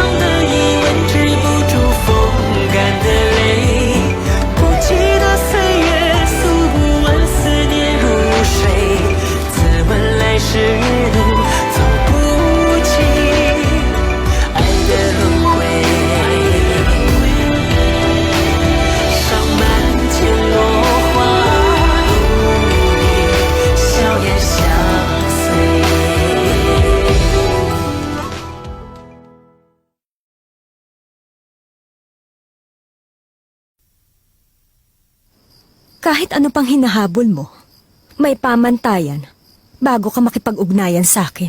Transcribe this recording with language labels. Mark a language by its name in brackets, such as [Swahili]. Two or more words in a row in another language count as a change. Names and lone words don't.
[Chinese] 的疑问止不住风干的泪，不记得岁月诉不完思念如水，自问来时路走不尽爱的轮回，上满天落花，与你笑颜相随。 [Filipino] Kahit ano pang hinahabol mo, may pamantayan bago ka makipag-ugnayan sa akin.